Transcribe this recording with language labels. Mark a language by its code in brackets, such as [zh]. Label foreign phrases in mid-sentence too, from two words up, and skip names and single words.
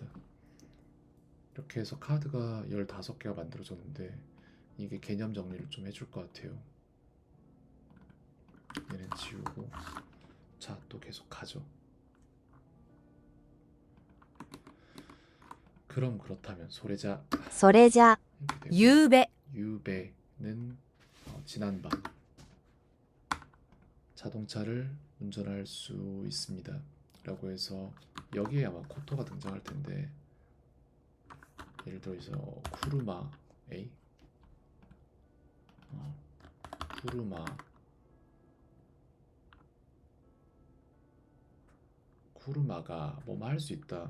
[ko] 이렇게 해서 카드가 15개가 만들어졌는데 이게 개념 정리를 좀 해줄 것 같아요. 얘는 지우고 자, 또 계속 가죠. 그럼 그렇다면 소래자 [ja] それじゃ、 [ko] 이렇게 되고 [ja] ゆうべ、 [ko] 유배는 지난밤. 자동차를 운전할 수 있습니다. 라고 해서 여기에 아마 코토가 등장할 텐데 예를 들어서 쿠르마 A 쿠르마가 뭐뭐 할 수 있다.